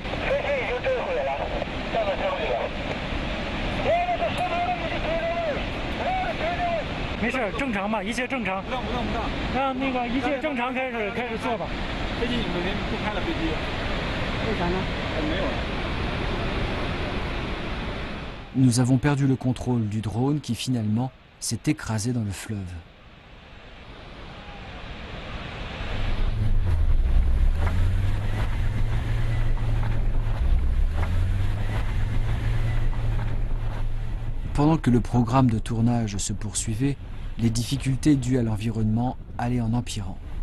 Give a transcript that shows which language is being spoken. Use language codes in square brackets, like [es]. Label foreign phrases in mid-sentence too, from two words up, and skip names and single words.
[zh] 飞机已经坠毁了，下面休息了。没事，正常吧，一切正常。不动。让那个一切正常开始做吧。飞机你们不开了飞机？为啥呢？没有了。 [fr] Nous avons perdu le contrôle du drone qui finalement s'est écrasé dans le fleuve. Pendant que le programme de tournage se poursuivait, les difficultés dues à l'environnement allaient en empirant.